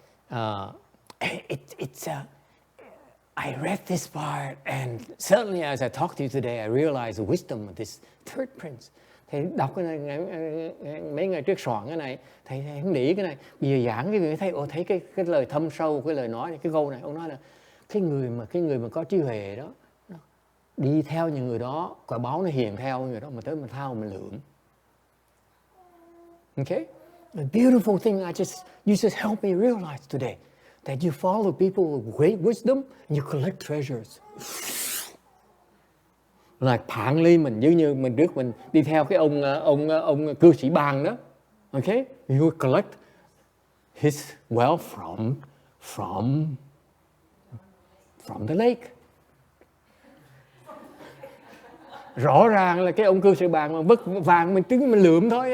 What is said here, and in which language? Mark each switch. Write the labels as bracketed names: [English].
[English] I read this part, and certainly as I talk to you today, I realize the wisdom of this third prince. [Vietnamese] Thầy đọc cái này mấy ngày trước soạn cái này, thầy không để ý cái này. Bây giờ giảng cái người thấy cái lời thâm sâu, cái lời nói này, cái câu này, ông nói là cái người mà có trí huệ đó, đi theo những người đó, quả báo nó hiền theo người đó, mà tới mình thao mình lượm. [English] Okay? The beautiful thing you just helped me realize today that you follow people with great wisdom and you collect treasures. [Vietnamese] Là phản ly mình, giống như mình trước mình đi theo cái ông cư sĩ Bang đó. [English] Okay? You collect his wealth from the lake. [Vietnamese] Rõ ràng là cái ông cư sĩ Bang mà vứt vàng mình lượm thôi.